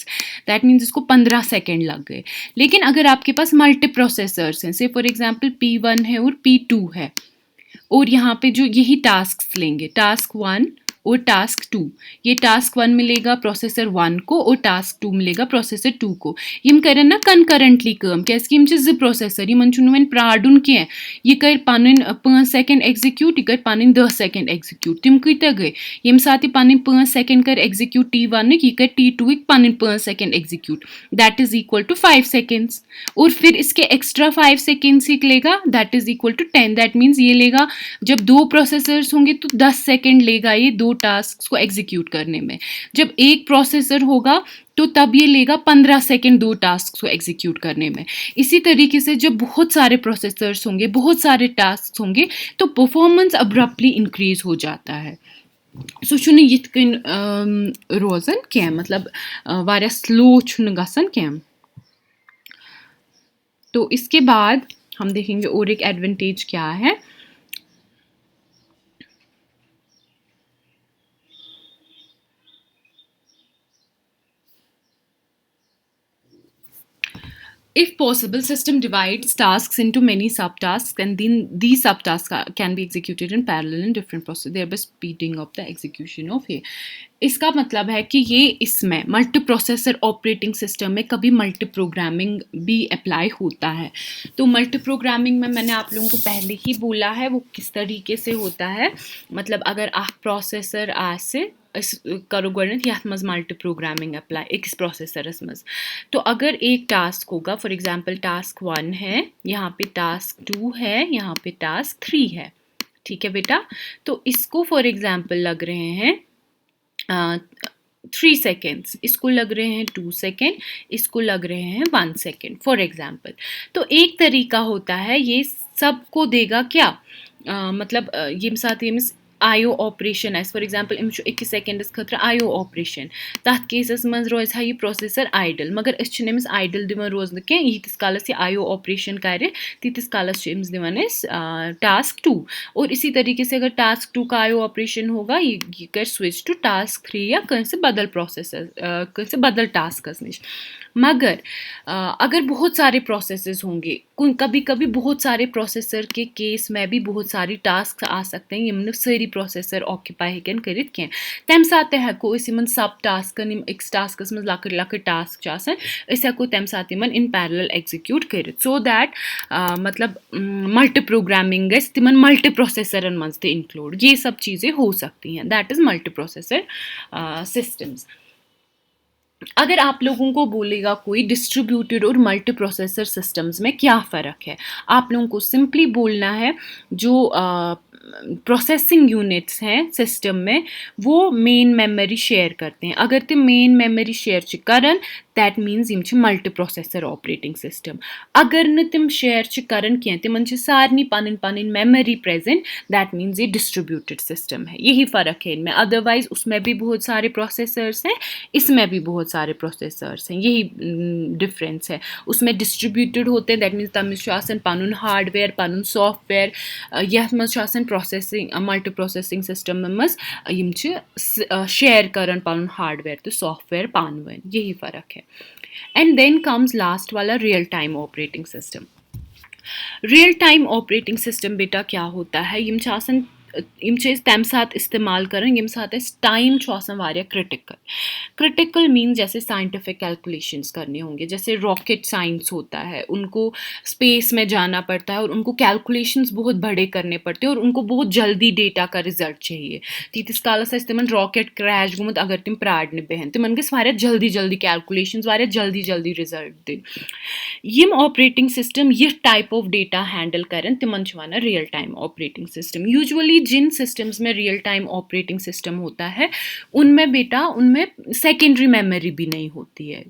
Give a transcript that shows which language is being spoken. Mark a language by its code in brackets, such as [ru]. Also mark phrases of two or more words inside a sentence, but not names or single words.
[en] That means [hi] इसको 15 सेकेंड लग गए। लेकिन अगर आपके पास मल्टी प्रोसेसर्स हैं, [en] say for example [hi] P1 है और P2 है, और यहाँ पे जो यही टास्क लेंगे, टास्क 1 और टास्क 2, ये टास्क 1 मिलेगा प्रोसेसर 1 को और टास्क 2 मिलेगा प्रोसेसर 2 को। [ks] यम करें ना कंकरेंटली काम, कैसे यम ज प्रोसेसर यमन वन प्राडुन कह, यह कर पन 5 सेकेंड एग्जीक्यूट, यह कर पन 10 सेकेंड एग्जीक्यूट। तम कत गई ये सात यह पन 5 सेकेंड कर एग्जीक्यूट T1 यह कर T2 पन 5 सेकेंड एग्जीक्यूट, [en] that is equal to 5 seconds. [hi] और फिर इसके एक्स्ट्रा 5 सेकेंड्स ही लेगा, [en] that is equal to 10. That means [hi] ये लेगा, जब दो प्रोसेसर्स होंगे तो 10 सेकेंड लेगा ये दो टास्क को एग्जीक्यूट करने में। जब एक प्रोसेसर होगा तो तब ये लेगा 15 सेकेंड दो टास्क को एग्जीक्यूट करने में। इसी तरीके से जब बहुत सारे प्रोसेसर्स होंगे, बहुत सारे टास्क होंगे, तो [en] performance abruptly increase [hi] हो जाता है। [ks] सो छुन यिथ कन रोजन क्या, मतलब वारिया स्लो छुन गसन क्या। [hi] तो इसके बाद हम देखेंगे और एक एडवांटेज क्या है। [en] If possible, system divides tasks into many subtasks, and then these subtasks can be executed in parallel in different processes, thereby speeding up the execution of ये। [hi] इसका मतलब है कि ये इसमें [en] multi processor operating system [hi] में कभी [en] multi programming [hi] भी अप्लाई होता है। तो [en] multi programming [hi] में मैंने आप लोगों को पहले ही बोला है वो किस तरीके से होता है। मतलब अगर आप प्रोसेसर ऐसे करो [ks] गणित यथ मज मल्टी प्रोग्रामिंग अप्लाई एक प्रोसेसरस मज, [hi] तो अगर एक टास्क होगा, [en] for example [hi] टास्क 1 है, यहाँ पे टास्क 2 है, यहाँ पे टास्क 3 है, ठीक है बेटा। तो इसको [en] for example [hi] लग रहे हैं 3 सेकेंड्स, इसको लग रहे हैं 2 सेकेंड, इसको लग रहे हैं 1 सेकेंड [en] for example. [hi] तो एक तरीका होता है ये सबको देगा क्या, [ks] मतलब ये साथ ये [en] IO operation [ks] आस, [en] for example [ks] अमिस एक सेकेंडस खतर [en] IO operation, [ks] तथ केसस मज रोज हा यह प्रोसेसर आइडल, मगर अमिस आइडल दिवान रोजन कह यीतिस कालस यह [en] IO operation [ks] करे तीतिस कालस अमिस दिवान टास्क 2। [hi] और इसी तरीके से अगर टास्क 2 का [en] IO operation [hi] होगा [ks] ये कर स्विच टू टास्क 3 या कहीं बदल प्रोसेसर कहीं बदल टास्कस निश। [hi] मगर अगर बहुत सारे प्रोसेसेस होंगे, कभी कभी बहुत सारे प्रोसेसर के केस में भी बहुत सारी टास्क आ सकते हैं [ks] यमन सारी प्रोसेसर ऑक्यूपाई हेकन करित कह, तम साथ हेको सब टास्कन एक टास्कस मज लकट लकट टास्क हेको तम साथ इन पैरेलल एग्जीक्यूट करित, [en] so that [ks] मतलब मल्टी प्रोग्रामिंग गस तिमन मल्टी प्रोसेसरन मज ते इंक्लूड, [hi] ये सब चीज़ें हो सकती हैं। [en] That is multi processor systems. [hi] अगर आप लोगों को बोलेगा कोई डिस्ट्रीब्यूटेड और [en] multi processor systems [hi] में क्या फ़र्क है, आप लोगों को सिंपली बोलना है जो [en] processing units [hi] हैं सिस्टम में वो [en] main memory [hi] शेयर करते हैं। [ks] अगर तुम [en] main memory [ks] शेयर करन [en] that means [ks] यम [en] multi processor operating system. [ks] अगर न तिम शेयर करन क्या तिमन सारनी पन पन मेमोरी प्रेजेंट, [hi] दैट मीन्स ये डिस्ट्रीब्यूटेड सिस्टम है। यही फ़र्क है इनमें। अदरवाइज उसमें भी बहुत सारे प्रोसेसर्स हैं, इसमें भी बहुत सारे प्रोसेसर्स हैं, यही डिफरेंस है। उसमें डिस्ट्रीब्यूटेड होते हैं, [en] that means [ks] तमिस पन हार्डवेयर पन सॉफ्टवेयर, यथ मज प्रोसेसिंग [en] multi processing system [ks] मज शेयर करन पन हार्डवेयर तो सॉफ्टवेयर पान वन, [hi] यही फ़र्क है। [en] And then comes last वाला real time operating system। real time operating system [hi] बेटा क्या होता है, [ks] यम तम साथ इस्तेमाल करन यम साथ [en] time critical. [hi] क्रिटिकल मीन जैसे [en] scientific calculations [hi] करने होंगे, जैसे [en] rocket science [hi] होता है, उनको स्पेस में जाना पड़ता है और उनको कैलकुलेशंस बहुत बड़े करने पड़ते हैं और उनको बहुत जल्दी डेटा का रिजल्ट चाहिए। [ks] तीस कालस तिमन [en] rocket crash [ks] गुमुत अगर तिम प्राड़ने बेहन तिमन गस वारिया जल्दी जल्दी कैलकुलेशंस वारिया जल्दी जल्दी रिजल्ट दिन। यम [en] operating system [ks] यह [en] type of data handle [ks] करन तिमन वनान [en] real time operating system. [hi] यूजुअली जिन सिस्टम्स में [en] real time operating system [hi] होता है उनमें बेटा उनमें [en] secondary memory [hi] भी नहीं होती है।